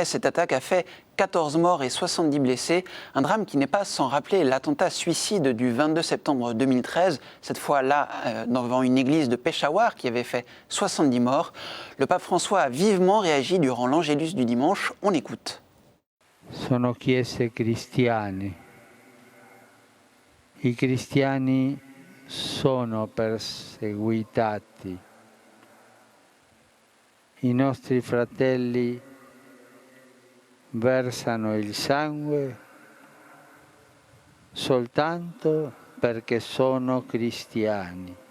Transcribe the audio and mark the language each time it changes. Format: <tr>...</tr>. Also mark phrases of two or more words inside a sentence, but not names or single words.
<fr>Cette attaque a fait 14 morts et 70 blessés. Un drame qui n'est pas sans rappeler l'attentat suicide du 22 septembre 2013, cette fois-là devant une église de Peshawar qui avait fait 70 morts. Le pape François a vivement réagi durant l'Angélus du dimanche. On l'écoute.</fr> <it>Sono chiese cristiane. I cristiani sono perseguitati. I nostri fratelli versano il sangue soltanto perché sono cristiani.</it>